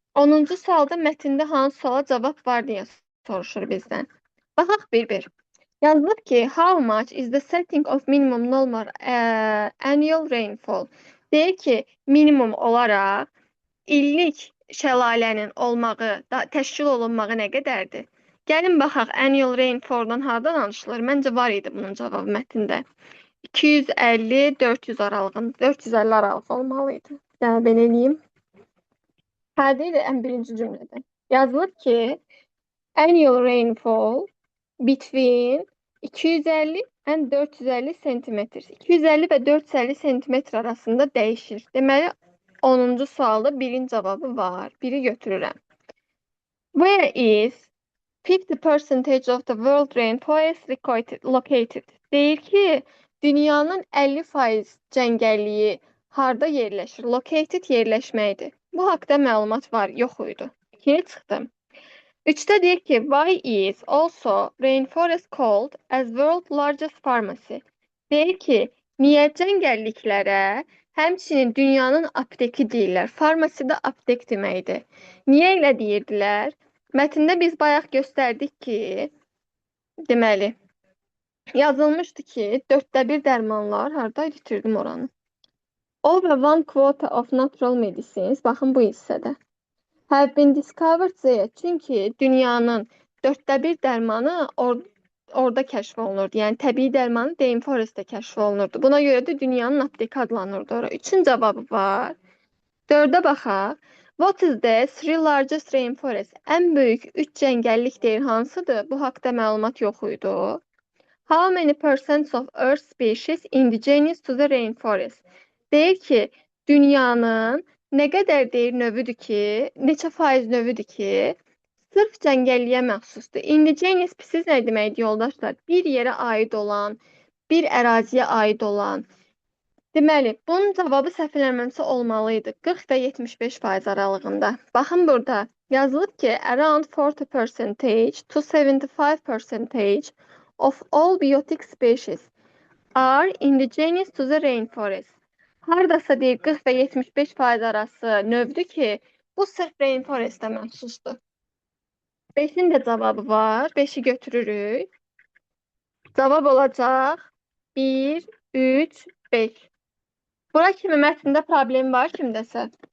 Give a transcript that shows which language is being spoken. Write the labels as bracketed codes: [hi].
[az] 10-cu sualda mətndə hansı suala cavab var deyə soruşur bizdən. Baxaq bir-bir. Yazılıb ki, [en] how much is the setting of minimum normal annual rainfall? [az] Deyir ki, minimum olaraq illik şəlalənin olmağı, təşkil olunmağı nə qədərdir? Gəlin baxaq, annual rainfall-dan harda danışılır? Məncə var idi bunun cavabı mətndə. 250-400 aralığında, 450 aralıq olmalıydı. Yəni, belə eləyim. Deyil, ən birinci cümlədə. Yazılıb ki, [en] annual rainfall between 250 and 450 cm. [az] 250 və 450 cm arasında dəyişir. Deməli, 10-cu sualda birin cavabı var. Biri götürürəm. [en] Where is 50% of the world rainfall is located? [az] Deyir ki, dünyanın 50% cəngəlliyi harda yerləşir? Located yerləşməkdir. Bu haqda məlumat var, yox idi. 2-yə çıxdım. 3-də deyir ki, [en] why is also rainforest called as world largest pharmacy? [az] Deyir ki, niyə cəngəlliklərə Həmçinin dünyanın apteki deyirlər. Farmasi də aptek deməkdir. Niyə elə deyirdilər? Mətndə biz bayaq göstərdik ki, deməli, yazılmışdı ki, 1/4 dərmanlar, hardaydı itirdim oranı. [en] Over one quota of natural medicines, [az] baxın bu hissədə. [en] Have been discovered there. [az] Çünki dünyanın 1/4 dərmanı orada kəşf olunurdu. Yəni təbii dərmanı Rainforestdə kəşf olunurdu. Buna görə də dünyanın apteki adlanırdı ora. Üçün cavabı var. 4-ə baxaq. [en] What is the three largest rainforest? [az] Ən böyük 3 cəngəllik deyir hansıdır? Bu haqda məlumat yox idi. [en] How many percent of Earth species indigenous to the rainforest? [az] Deyir ki, dünyanın nə qədər deyir növüdür ki, neçə faiz növüdür ki, sırf cəngəlliyə məxsusdur. Indigenous species nə deməkdir yoldaşlar? Bir yerə aid olan, bir əraziyə aid olan. Deməli, bunun cavabı səhv eləmirəmsə olmalıydı. 40 və 75% aralığında. Baxın burada yazılıb ki, [en] around 40% to 75% of all biotic species are indigenous to the rainforest. [az] Hardasa deyir 40 və 75% arası növdür ki, bu sırf rainforestə məxsusdur. 5-in də cavabı var. 5-i götürürük. Cavab olacaq 1, 3, 5. Bura kimi mətndə problem var kimdəsə?